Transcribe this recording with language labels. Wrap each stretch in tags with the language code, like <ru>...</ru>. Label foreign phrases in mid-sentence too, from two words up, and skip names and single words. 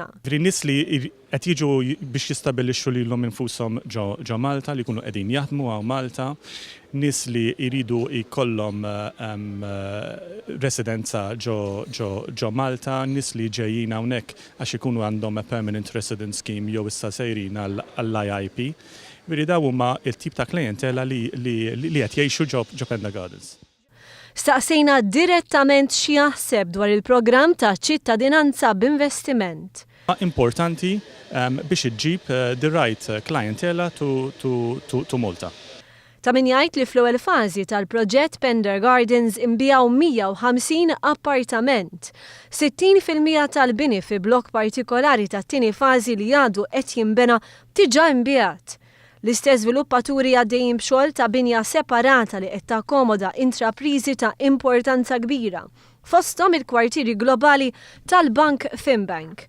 <mt>Nies li qed jiġu biex jistabbilixxu lilhom infushom ġo Malta li jkunu qegħdin jaħdmu għaw Malta, nies li jridu jkollhom residenza ġo Malta, nies li ġejjin hawnhekk għax ikunu għandhom</mt> <en>permanent residence scheme</en> <mt>jew issa sejrin għall-IIP. Veri daw huma il-tip ta' klientela li qed jgħixu ġo Pender Gardens. Staqsejna direttament xi jaħseb dwar il-programm ta' ċittadinanza b'investiment. Importanti biex iġġib</mt> <en>the right</en> <mt>clientela to Malta. Ta' min jgħid li fl-ewwel fażi tal-proġett Pender Gardens imbjaw 150 appartament. 60% tal-bini fi blokk partikolari tat-tieni fażi li għadu qed jinbena diġà imbjat. L-istess żviluppaturi għaddejjin b'xogħol ta' binja separata li qed takkomoda intrapriżi ta' importanza kbira, fosthom il-kwartieri globali tal-Bank Finbank.</mt>